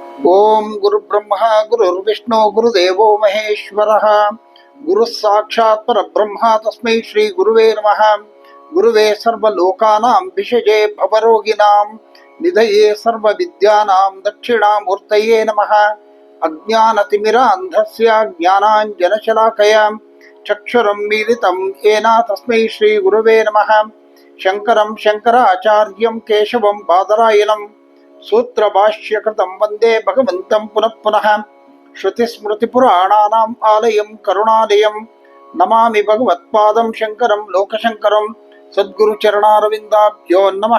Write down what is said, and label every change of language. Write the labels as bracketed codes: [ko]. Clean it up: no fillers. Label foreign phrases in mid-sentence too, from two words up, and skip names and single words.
[sa] ಓಂ ಗುರು ಬ್ರಹ್ಮ ಗುರುರ್ವಿಷ್ಣು ಗುರುದೇವೋ ಮಹೇಶ್ವರಃ ಗುರು ಸಾಕ್ಷಾತ್ ಪರಬ್ರಹ್ಮ ತಸ್ಮೈ ಶ್ರೀ ಗುರುವೇ ನಮಃ. ಗುರುವೇ ಸರ್ವಲೋಕಾನಾಂ ಭಿಷಜೇ ಭವರೋಗಿಣಾಂ ನಿಧಯೇ ಸರ್ವವಿದ್ಯಾನಾಂ ದಕ್ಷಿಣಾಮೂರ್ತಯೇ ನಮಃ. ಅಜ್ಞಾನತಿಮಿರಾಂಧಸ್ಯ ಜ್ಞಾನಾಂಜನಶಲಾಕಯ ಚಕ್ಷುರಂ ಮೀಲಿತಂ ಯೇನ ತಸ್ಮೈ ಶ್ರೀ ಗುರುವೇ ನಮಃ. ಶಂಕರಂ ಶಂಕರಾಚಾರ್ಯಂ ಕೇಶವಂ ಬಾದರಾಯಣಂ ಸೂತ್ರ ಭಾಷ್ಯಕೃತಂ ವಂದೇ ಭಗವಂತಂ ಪುನಃ ಪುನಃ. ಶ್ರುತಿಸ್ಮೃತಿಪುರಾಣಾನಾಂ ಆಲಯಂ ಕರುಣಾಲಯಂ ನಮಾಮಿ ಭಗವತ್ಪಾದಂ ಶಂಕರಂ ಲೋಕಶಂಕರಂ. ಸದ್ಗುರುಚರಣಾರವಿಂದಾಭ್ಯೋ ನಮಃ.